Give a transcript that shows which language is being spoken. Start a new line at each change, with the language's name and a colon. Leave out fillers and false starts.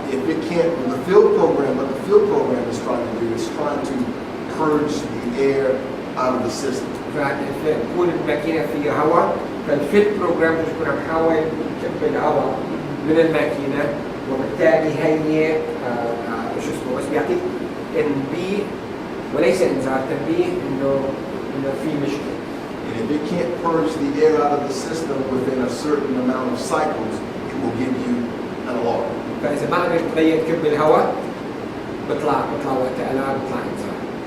English: if it can't, with the field program, what the field program is trying to do is trying to purge the air out of the system.
Arabic: فتكون الماكينه فيها هواء فالفيل بروجرام بتكون عم تحاول تكب الهواء من الماكينه وبالتالي هي شو اسمه بس بيعطيك تنبيه وليس انذار تنبيه انه في مشكله.
English: And if it can't purge the air out of the system within a certain amount of cycles, it will give you an alarm.
Arabic: فاذا ما قدرت تغير كب الهواء بيطلع وقت الارم بيطلع انذار.